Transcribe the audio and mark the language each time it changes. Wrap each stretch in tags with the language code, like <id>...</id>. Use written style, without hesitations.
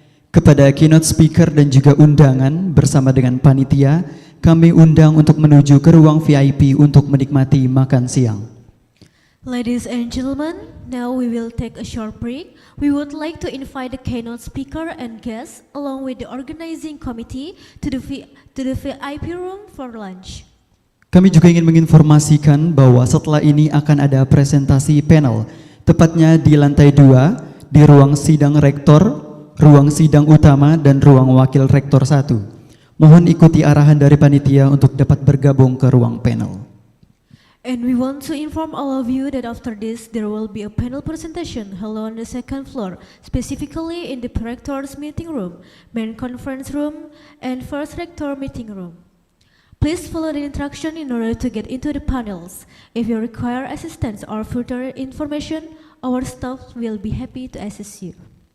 <id>Kepada keynote speaker dan juga undangan bersama dengan panitia, kami undang untuk menuju ke ruang VIP untuk menikmati makan siang.</id> <en>Ladies and gentlemen, now we will take a short break. We would like to invite the keynote speaker and guests along with the organizing committee to the VIP room for lunch.</en> <id>Kami juga ingin menginformasikan bahwa setelah ini akan ada presentasi panel, tepatnya di lantai 2, di ruang sidang rektor, ruang sidang utama, dan ruang wakil rektor 1. Mohon ikuti arahan dari panitia untuk dapat bergabung ke ruang panel.</id> <en>And we want to inform all of you that after this, there will be a panel presentation held on the second floor, specifically in the Rector's meeting room, main conference room, and first rector meeting room. Please follow the instruction in order to get into the panels. If you require assistance or further information, our staff will be happy to assist you.</en>